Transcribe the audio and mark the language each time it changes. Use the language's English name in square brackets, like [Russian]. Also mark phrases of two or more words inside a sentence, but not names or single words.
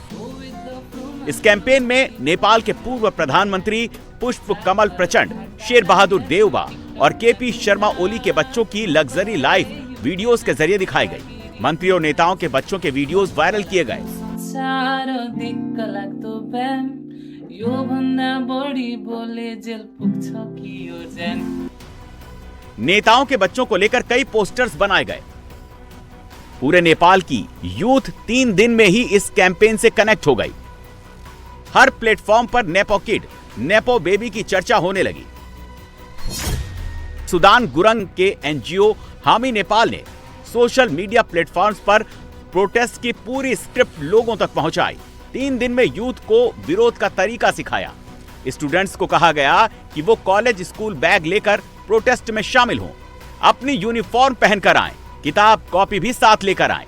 [Hindi] इस कैंपेन में नेपाल के पूर्व प्रधानमंत्री पुष्प कमल प्रचंड, शेर बहादुर देउबा और केपी शर्मा ओली के बच्चों की लग्जरी लाइफ वीडियोस के जरिए दिखाई गई। मंत्री और नेताओं के बच्चों के वीडियोस वायरल किए गए। [Nepali] यो भन्दा बढी बोले जेल पुग्छ कि यो ज्यान। [Hindi] नेताओं के बच्चों को लेकर कई पोस्टर्स बनाए गए। पूरे नेपाल की यूथ 3 दिन में ही इस कैंपेन से कनेक्ट हो गई। हर प्लेटफॉर्म पर नेपो किड, नेपो बेबी की चर्चा होने लगी। सुदान गुरंग के एनजीओ हामी नेपाल ने सोशल मीडिया प्लेटफॉर्म्स पर प्रोटेस्ट की पूरी स्क्रिप्ट लोगों तक पहुंचाई। 3 दिन में यूथ को विरोध का तरीका सिखाया। स्टूडेंट्स को कहा गया कि वो कॉलेज स्कूल बैग लेकर प्रोटेस्ट में शामिल हों, अपनी यूनिफॉर्म पहनकर आएं, किताब कॉपी भी साथ लेकर आएं।